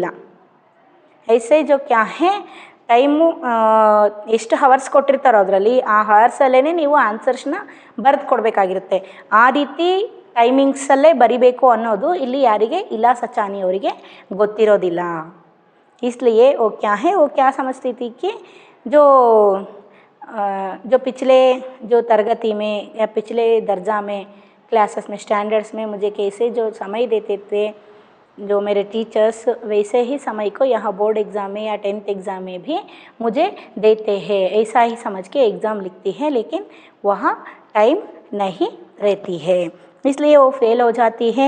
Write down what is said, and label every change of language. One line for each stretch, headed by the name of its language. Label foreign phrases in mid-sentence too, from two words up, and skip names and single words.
Hindi: ऐसे जो क्या है,
Kannada: ಟೈಮು ಎಷ್ಟು ಹವರ್ಸ್ ಕೊಟ್ಟಿರ್ತಾರೋ ಅದರಲ್ಲಿ ಆ ಹವರ್ಸಲ್ಲೇ ನೀವು ಆನ್ಸರ್ಸ್ನ ಬರೆದು ಕೊಡಬೇಕಾಗಿರುತ್ತೆ। ಆ ರೀತಿ ಟೈಮಿಂಗ್ಸಲ್ಲೇ ಬರಿಬೇಕು ಅನ್ನೋದು ಇಲ್ಲಿ ಯಾರಿಗೆ, ಇಲಾ ಸಚಾನಿ ಅವರಿಗೆ ಗೊತ್ತಿರೋದಿಲ್ಲ।
Hindi: इसलिए वो क्या है, वो क्या समझती थी कि जो पिछले जो तरगति में या पिछले दर्जा में क्लासेस में स्टैंडर्ड्स में मुझे कैसे जो समय देते थे जो मेरे टीचर्स, वैसे ही समय को यहाँ
English: board exam
Hindi: में या 10th एग्ज़ाम में भी मुझे देते हैं, ऐसा ही समझ के एग्ज़ाम लिखती है, लेकिन वहाँ टाइम नहीं रहती है, इसलिए वो फेल हो जाती है।